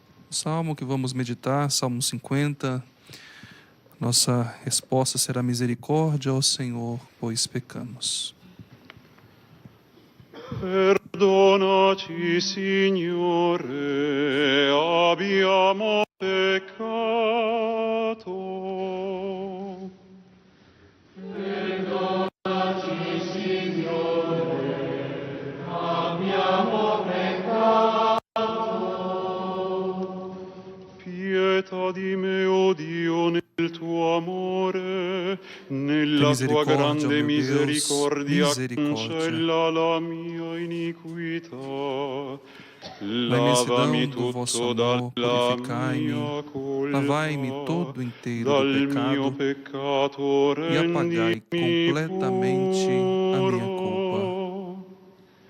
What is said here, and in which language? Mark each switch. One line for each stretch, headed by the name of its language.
Portuguese: O salmo que vamos meditar, Salmo 50, nossa resposta será misericórdia ao Senhor, pois pecamos.
Italian: Perdonaci, Signore, abbiamo peccato. Perdonaci, Signore, abbiamo peccato. Pietà di me, o Dio, nel tuo amore, nella tua grande misericordia, cancella la mia iniquità.
Portuguese: Na imensidão do vosso amor, purificai-me, lavai-me todo inteiro do pecado e apagai completamente a minha culpa.